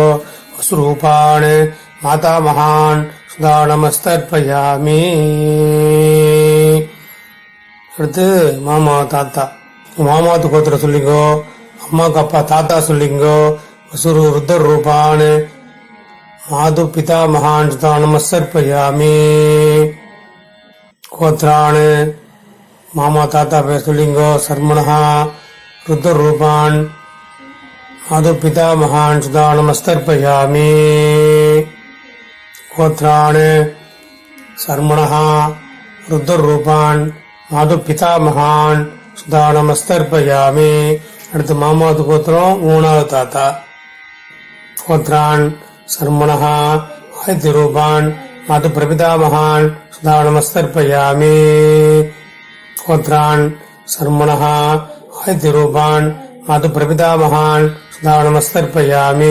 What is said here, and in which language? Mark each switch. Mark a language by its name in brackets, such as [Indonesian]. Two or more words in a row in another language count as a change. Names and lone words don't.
[Sanskrit] वसुरूपान् मातामहान् स्वधा नमस्तर्पयामि. [Tamil] அடுத்து மாமா தாத்தா. மாமாவது கோத்திரம் சொல்லிங்கோ. அம்மாவுக்கு அப்பா தாத்தா சொல்லிங்கோ. [Sanskrit] वसुरु रुद्ररूपान् मातु पितामहान् स्वधा नमस्तर्पयामि. [Tamil] கோத்ரான் மாமா தாத்தா பேர் சொல்லிங்கோ. [Sanskrit] शर्मणः रुद्ररूपान् मातु पितामहान् स्वधा नमस्तर्पयामि. गोत्रान् शर्मणः रुद्ररूपान् मातु पितामहान् स्वधा नमस्तर्पयामि. [Tamil] அடுத்து மாமாவது கோத்திரம் மூணாவது தாத்தா. [Sanskrit] गोत्रान् शर्मणः आदित्य रूपान् मातु प्रपितामहान् स्वधा नमस्तर्पयामि. गोत्रान् शर्मणः आदित्य रूपान् मातु प्रपितामहान् स्वधा नमस्तर्पयामि.